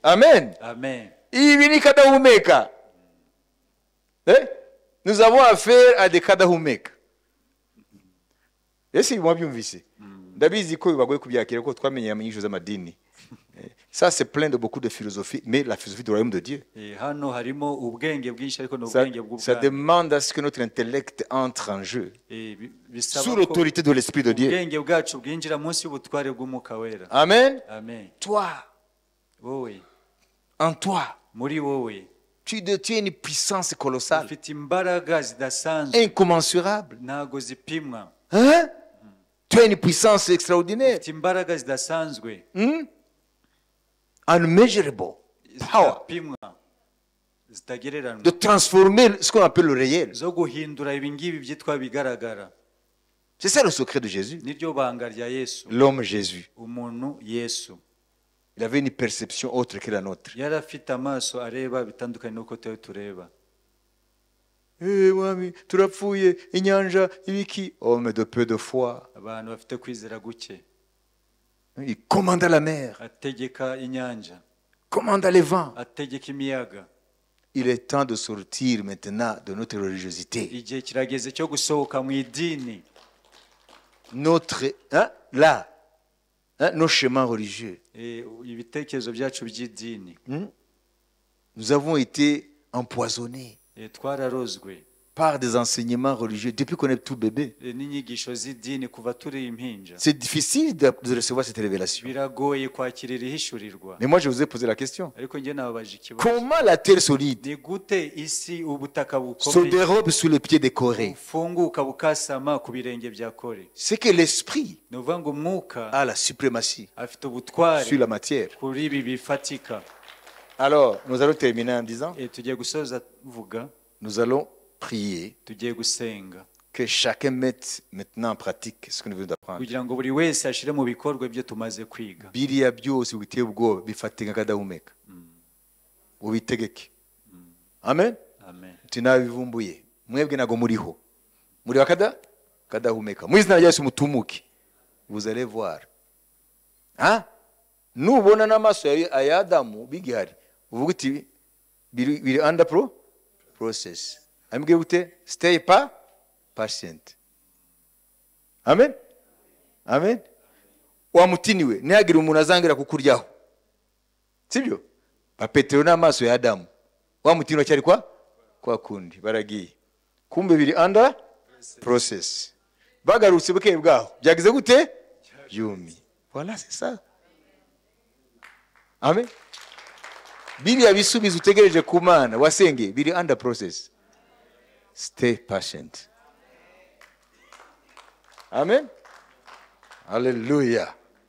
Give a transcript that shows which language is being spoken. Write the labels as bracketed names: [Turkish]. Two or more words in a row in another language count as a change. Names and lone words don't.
[Kinyarwanda] Amen. Amen. Ibi ni kadahumeka. [French] Nous avons affaire à des kadahumeka. [Kinyarwanda] Ese ibi mwabyumvise? Ndabizi ko bibagoye kubyakira ko twamenye amenyisho z'amadini. [French] Ça c'est plein de beaucoup de philosophie, mais la philosophie du royaume de Dieu. [Kinyarwanda] hano harimo ubwenge bwinshi ariko n'ubwenge [French] Ça [Kinyarwanda] bw'ubwami. [French] demande à ce que notre intellect entre en jeu [Kinyarwanda] bisaba [French] sous [Kinyarwanda] ko [French] l'autorité de l'Esprit de Dieu. [Kinyarwanda] ubwenge bwacu bwinjira munsi y'ubutware bw'umwuka wera. Amen. Amen. [French] Toi, [Kinyarwanda] wowe [French] en toi, [Kinyarwanda] muri wowe [French] tu détiens une puissance colossale, [Kinyarwanda] ufite imbaraga zidasanzwe [French] incommensurable. [Kinyarwanda] ntago zipimwa. [French] Hein? Tu as une puissance extraordinaire, [Kinyarwanda] ufite imbaraga zidasanzwe [English] unmeasurable power [Kinyarwanda] zitapimwa zitagereranywa [French] de transformer ce qu'on appelle le réel. [Kinyarwanda] zo guhindura ibingibi byitwa bigaragara. [French] C'est ça le secret de Jésus. [Kinyarwanda] niryo banga rya Yesu. [French] L'homme Jésus, [Kinyarwanda] umuntu Yesu [French] il avait une perception autre que la nôtre. [Kinyarwanda] yari afite amaso areba bitandukanye n'uko tuba tureba. Mwami, turapfuye, inyanja, ibiki. [French] Homme de peu de foi. [Kinyarwanda] abantu bafite kwizera guke. [French] Il commanda la mer, [Kinyarwanda] ategeka inyanja, [French] commanda les vents. [Kinyarwanda] ategeka imiyaga. [French] Il est temps de sortir maintenant de notre religiosité. [Kinyarwanda] igihe kirageze cyo gusohoka mu idini. [French] Notre, nos chemins religieux. [Kinyarwanda] ibitekerezo byacu by'idini. [French] Nous avons été empoisonnés [Kinyarwanda] twararozwe [French] par des enseignements religieux depuis qu'on est tout bébé. [Kinyarwanda] n'inyigisho z'idini kuva turi impinja. [French] C'est difficile de recevoir cette révélation. [Kinyarwanda] biragoye kwakira irihishurirwa. [French] Mais moi, je vous ai posé la question. [Kinyarwanda] ariko njye nababaje ikibazo. [French] Comment la terre solide [Kinyarwanda] ni gute isi ubutaka [French] se [Kinyarwanda] bukomeye [French] dérobe sous les pieds des Corées? [Kinyarwanda] bufunguka bukasama ku birenge bya Kore? [French] C'est que l'esprit [Kinyarwanda] ni ukuvuga ngo umwuka [French] a la suprématie [Kinyarwanda] afite ubutware [French] sur la matière. [Kinyarwanda] kuri ibi bifatika. [French] Alors, nous allons terminer en disant, [Kinyarwanda] tugiye gusoza vuga, [French] nous allons prier [Kinyarwanda] tugiye gusenga [French] que chacun mette maintenant en pratique ce que nous venons d'apprendre. [Kinyarwanda] kugira ngo buri wese ashyire mu bikorwa ibyo tumaze kwiga. Biriya byose biteye ubwoba bifate nk'akadahumeka ubitegeke. Amen. Amen. Tinabivumbuye mwebwe nago muriho muri wakada kadahumeka mu izina rya Yesu mutumuke [French] vous allez voir hein [Kinyarwanda] nubona n'amaso ya Adamu bigihari uvuga uti biri [English] under process [Kinyarwanda] ambwiye gute [English] stay patient [Kinyarwanda] amen amen wamutiniwe ntihagire umuntu azangira kukuryaho sibyo Petero n'amaso ya Adamu wamutiniwe cyari kwa kundi baragiye kumbe biri [English] under process [Kinyarwanda] bagarutse buke bwaho byagize gute byumi [French] voilà c'est ça [Kinyarwanda] amen biriya bisubizo utegereje ku Mana wasenge biri [English] under process stay patient [Kinyarwanda] amen hallelujah